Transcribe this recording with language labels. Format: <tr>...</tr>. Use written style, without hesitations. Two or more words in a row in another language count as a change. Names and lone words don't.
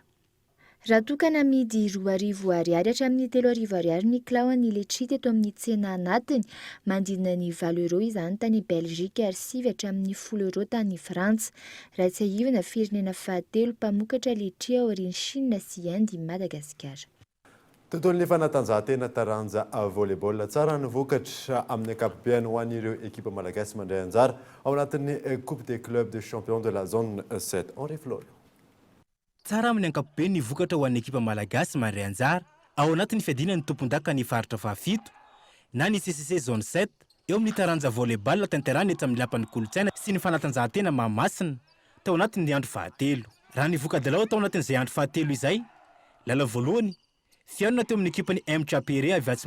<mg>Raha tokana amidy 2,000 ariary hatramin'ny 3,000 ariary ny kilao ny letchi teto amin'ny tsena anatiny, mandina ny 20 euro izany tany Belgique ary 9 hatramin'ny 10 euro tany Frantsa. Raha tsy ahivana firenena fahatelo mpamokatra letchi ao aorian'ny Chine sy Inde i Madagasikara. Tontolon'ny fanatanjahantena taranja volleyball tsara ny vokatra amin'ny ankapobeny ho an'ireo ekipa malagasy mandray anjara ao anatin'ny</mg> <fr>Coupe des clubs de champions de la zone 7.</fr> <mg>Henri Florio. Tsara amin'ny ankapobeny ny vokatra ho an'ny ekipa malagasy mandray anjara ao anatin'ny fiadinan'ny tompon-daka ny faritra fahafito na ny CCC zone 7 eo amin'ny taranja volleyball tanterahana eto amin'ny lapan'ny kolontsaina sy ny fanatanjahantena Mahamasina tao anatin'ny andro fahatelo. Raha ny vokadalao tao anatin'izay andro fahatelo izay lalao voalohany fianona teo amin'ny ekipany mchapere avy atsy</mg>